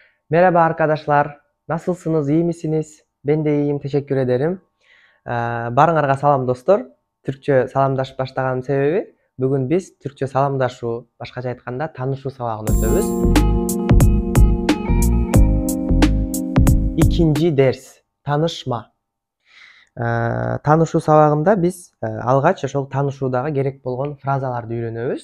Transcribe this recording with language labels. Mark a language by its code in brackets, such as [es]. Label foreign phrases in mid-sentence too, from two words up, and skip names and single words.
[tr] Merhaba arkadaşlar. Nasılsınız? İyi misiniz? Ben de iyiyim. Teşekkür ederim. [ky] Барыңарга салам достор. Түркчө саламдашып баштаганымдын себеби бүгүн биз түркчө саламдашуу, башкача айтканда таанышуу сабагын өтөбүз. Экинчи дерс таанышма. Таанышуу сабагында биз алгач ошол таанышуудагы керек болгон фразаларды үйрөнөбүз.